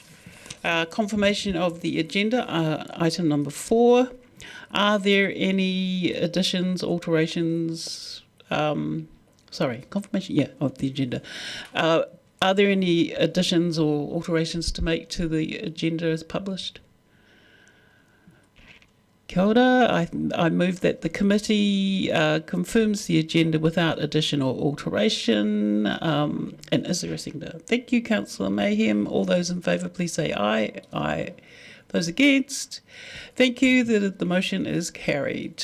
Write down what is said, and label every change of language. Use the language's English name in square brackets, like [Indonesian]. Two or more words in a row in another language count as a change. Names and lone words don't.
[English] Confirmation of the agenda, item number 4. Are there any additions, alterations? Confirmation, of the agenda. Are there any additions or alterations to make to the agenda as published? [Māori] Kia ora. [English] I move that the committee confirms the agenda without addition or alteration. And is there a seconder? Thank you, Councillor Mayhem. All those in favour, please say aye. Aye. Those against? Thank you. The motion is carried.